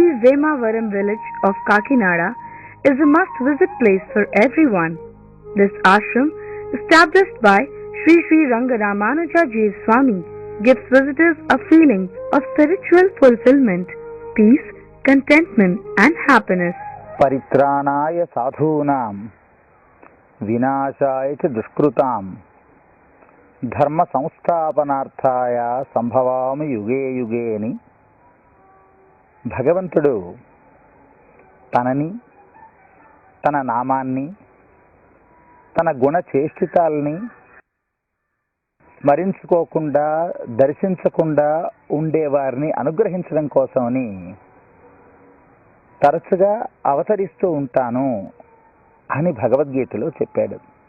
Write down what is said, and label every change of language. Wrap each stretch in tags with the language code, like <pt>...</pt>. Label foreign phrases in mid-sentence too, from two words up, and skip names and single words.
<en>Vemavaram village of Kakinada, is a must-visit place for everyone. This ashram, established by Sri Sri Rangaramanuja Ji Swami, gives visitors a feeling of spiritual fulfillment, peace, contentment and happiness.</en> <sa>परित्राणाय साधूनां विनाशाय च दुष्कृतां ధర్మ సంస్థాపనార్థాయ సంభవామి యుగే యుగే</sa> <te>అని భగవంతుడు తనని, తన నామాన్ని, తన గుణచేష్టితాలని స్మరించుకోకుండా, దర్శించకుండా ఉండేవారిని అనుగ్రహించడం కోసమని తరచుగా అవతరిస్తూ ఉంటాను అని భగవద్గీతలో చెప్పాడు.</te>